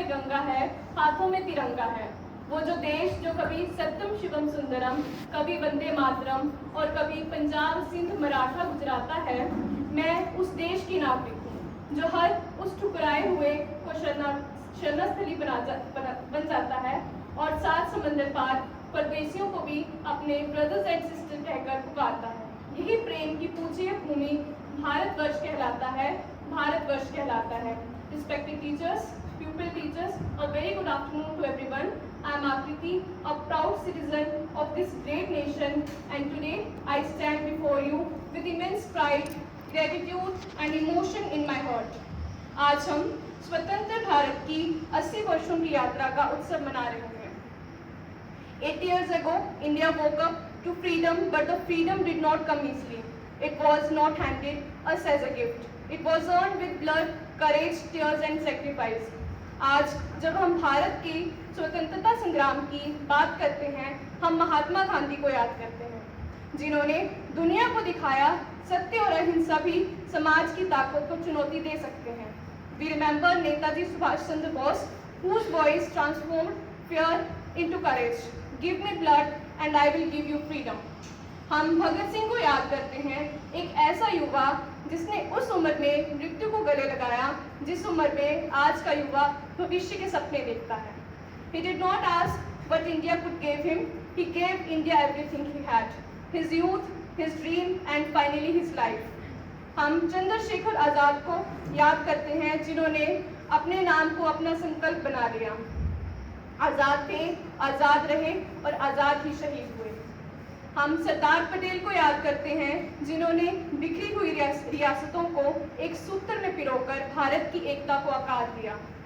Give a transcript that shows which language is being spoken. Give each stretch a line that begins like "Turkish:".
Hindi: गंगा है, हाथों में तिरंगा है। वो जो देश जो कभी सत्यम शिवम सुंदरम, कभी वंदे मातरम और कभी पंजाब सिंध मराठा गुजराता है, मैं उस देश की नागरिक हूँ जो हर उस ठुकराए हुए को शरणस्थली बन जाता है और 7 समंदर पार परदेशियों को भी अपने
English: brothers and sister
Hindi: कहकर पुकारता है। यही प्रेम की पूज्य भूमि भारतवर्ष कहलाता है, भारतवर्ष कहलाता है।
English: Respected teachers, pupil teachers, a very good afternoon to everyone. I am Akriti, a proud citizen of this great nation, and today I stand before you with immense pride, gratitude and emotion in my heart.
Hindi: आज हम स्वतंत्र भारत की 80 वर्षों की यात्रा का उत्सव मना रहे हैं।
English: 8 years ago, India woke up to freedom, but the freedom did not come easily. It was not handed us as a gift. It was earned with blood, courage, tears and sacrifice.
Hindi: आज जब हम भारत की स्वतंत्रता संग्राम की बात करते हैं, हम महात्मा गांधी को याद करते हैं, जिन्होंने दुनिया को दिखाया सत्य और अहिंसा भी समाज की ताकत को चुनौती दे सकते हैं।
English: We remember Netaji Subhash Chandra Bose, whose voice transformed fear into courage. Give me blood and I will give you freedom.
Hindi: हम भगत सिंह को याद करते हैं, एक ऐसा युवा जिसने उस उम्र में मृत्यु को गले लगाया जिस उम्र में आज का युवा भविष्य के सपने देखता है।
English: He did not ask what India could give him. He gave India everything he had. His youth, his dream and finally his life.
Hindi: हम चंद्रशेखर आजाद को याद करते हैं, जिन्होंने अपने नाम को अपना संकल्प बना लिया। आजाद थे, आजाद रहे और आजाद ही शहीद हुए। हम सरदार पटेल को याद करते हैं, जिन्होंने बिखरी हुई रियासतों को एक सूत्र में पिरोकर भारत की एकता को आकार दिया।